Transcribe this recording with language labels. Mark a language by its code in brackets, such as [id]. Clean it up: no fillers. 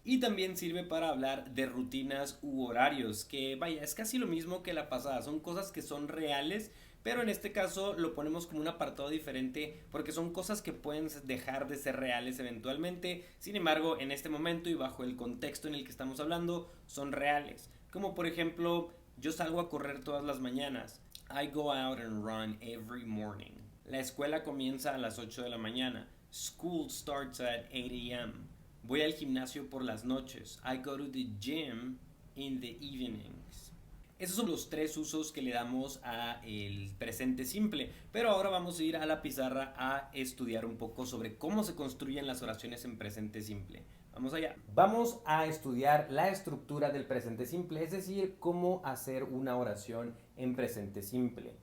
[es] Y también sirve para hablar de rutinas u horarios, que vaya, es casi lo mismo que la pasada, son cosas que son reales, pero en este caso lo ponemos como un apartado diferente porque son cosas que pueden dejar de ser reales eventualmente. Sin embargo, en este momento y bajo el contexto en el que estamos hablando, son reales. Como por ejemplo, yo salgo a correr todas las mañanas. [en] I go out and run every morning. [es] La escuela comienza a las 8 de la mañana. [en] School starts at 8 a.m. [es] Voy al gimnasio por las noches. [en] I go to the gym in the evenings. [es] Esos son los tres usos que le damos a el presente simple, pero ahora vamos a ir a la pizarra a estudiar un poco sobre cómo se construyen las oraciones en presente simple. Vamos allá. Vamos a estudiar la estructura del presente simple, es decir, cómo hacer una oración en presente simple.